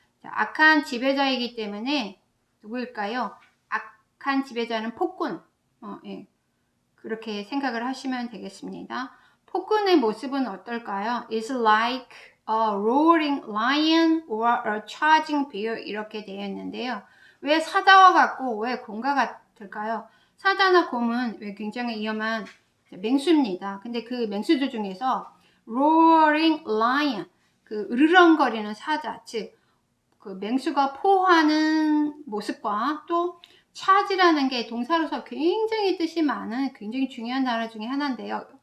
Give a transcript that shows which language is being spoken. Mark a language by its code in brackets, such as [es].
[ko] 자, 악한 지배자이기 때문에 누구일까요? 악한 지배자는 폭군. 예. 그렇게 생각을 하시면 되겠습니다. 폭군의 모습은 어떨까요? [en] It's like a roaring lion or a charging bear [ko] 이렇게 되어 있는데요. 왜 사자와 같고 왜 곰과 같을까요? 사자나 곰은 왜 굉장히 위험한 맹수입니다. 근데 그 맹수들 중에서 [en] roaring lion, [ko] 으르렁거리는 사자, 즉 맹수가 포하는 모습과 또 차지라는 게 동사로서 굉장히 뜻이 많은 굉장히 중요한 단어 중에 하나인데요.